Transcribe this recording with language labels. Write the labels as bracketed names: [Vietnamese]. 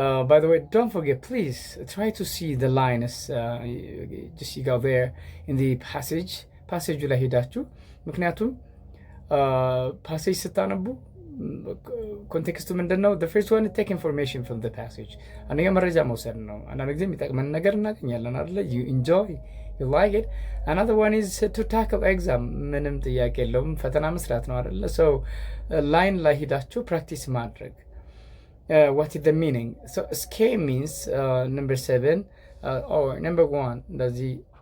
[English] By the way, don't forget, please try to see the lines. Just you go there in the passage [Amharic] ላይ ሄዳችሁ ምክንያቱም passage ስታነቡ ኮንቴክስቱ ምንድነው? [English] the first one, take information from the passage. [Amharic] አንደኛ መረጃ መውሰድ ነው። አንዳንድ ጊዜ የሚጠቅመን ነገር እናገኛለን አይደለ? [English] you enjoy, you like it. Another one is to tackle exam. [Amharic] ምንም ጥያቄ የለውም ፈተና መስራት ነው አይደለ? so ላይን ላይ ሄዳችሁ ፕራክቲስ ማድረግ። [English] what is the meaning? So scam means number 7 or number 1 እንደዚህ